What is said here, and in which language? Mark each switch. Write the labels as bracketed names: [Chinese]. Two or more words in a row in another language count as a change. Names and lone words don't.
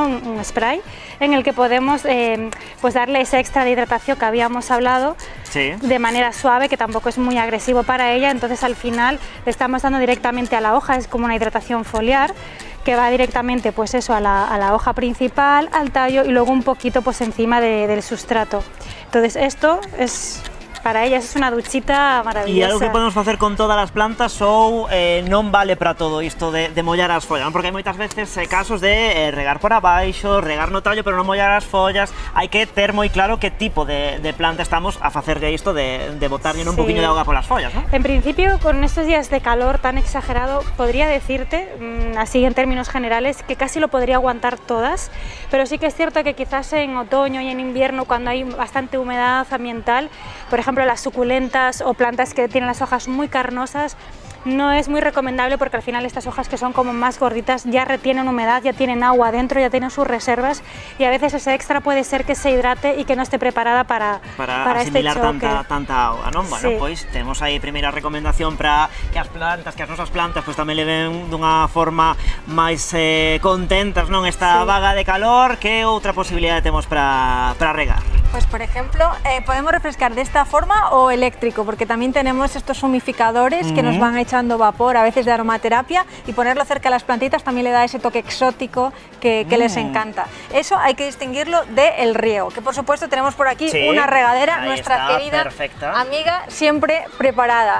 [Spanish] Un spray, en el que podemos pues darle ese extra de hidratación que habíamos hablado, sí, de manera suave, que tampoco es muy agresivo para ella. Entonces al final le estamos dando directamente a la hoja, es como una hidratación foliar que va directamente pues eso a la hoja principal, al tallo y luego un poquito pues encima del sustrato. Entonces esto es... Para ellas es unha duchita maravillosa. [Galician] E algo que podemos facer con todas as plantas ou non vale para todo isto de mollar as follas, porque hai moitas veces casos de regar por abaixo, regar no tallo, pero non mollar as follas. Hai que ter moi claro que tipo de planta estamos a facerlle isto de botarlle un poquinho de auga polas follas, ¿no? [Spanish] En principio, con estos días de calor tan exagerado, podría decirte, así en términos generales, que casi lo podría aguantar todas, pero sí que es cierto que quizás en otoño y en invierno, cuando hay bastante humedad ambiental, por ejemplo, las suculentas o plantas que tienen las hojas muy carnosas, no es muy recomendable, porque al final estas hojas que son como más gorditas ya retienen humedad, ya tienen agua dentro, ya tienen sus reservas, y a veces ese extra puede ser que se hidrate y que no esté preparada para asimilar este choque. [Galician] tanta auga, non? Bueno, Sí. pois temos aí a primeira recomendación para que as nosas plantas pois tamén leven dunha forma máis contentas, non? Esta vaga de calor. Que outra posibilidade temos para regar? [Spanish] Pues por ejemplo, podemos refrescar de esta forma o eléctrico, porque también tenemos estos humificadores que nos van echando vapor, a veces de aromaterapia, y ponerlo cerca de las plantitas también le da ese toque exótico que les encanta. Eso hay que distinguirlo del riego, que por supuesto tenemos por aquí una regadera, nuestra querida amiga siempre preparada.